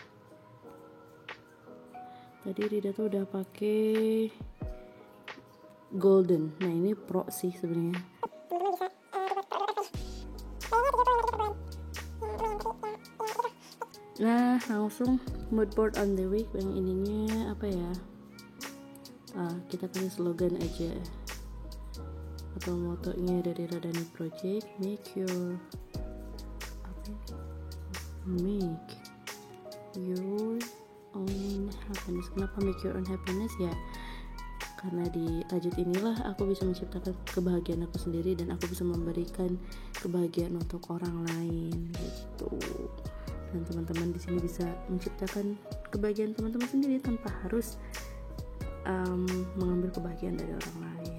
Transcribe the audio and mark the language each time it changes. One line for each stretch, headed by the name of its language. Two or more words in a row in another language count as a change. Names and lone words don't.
Indonesian: Tadi Rida tuh udah pakai golden. Nah ini pro sih sebenarnya. Nah langsung
English: mood board on the way.
Indonesian: Yang ininya apa ya, kita kasih slogan aja atau motonya dari Radani Project,
English: make your own happiness.
Indonesian: Kenapa
English: make your own happiness
Indonesian: ya, karena di rajut inilah aku bisa menciptakan kebahagiaan aku sendiri dan aku bisa memberikan kebahagiaan untuk orang lain gitu. Dan teman-teman di sini bisa menciptakan kebahagiaan teman-teman sendiri tanpa harus mengambil kebahagiaan dari orang lain.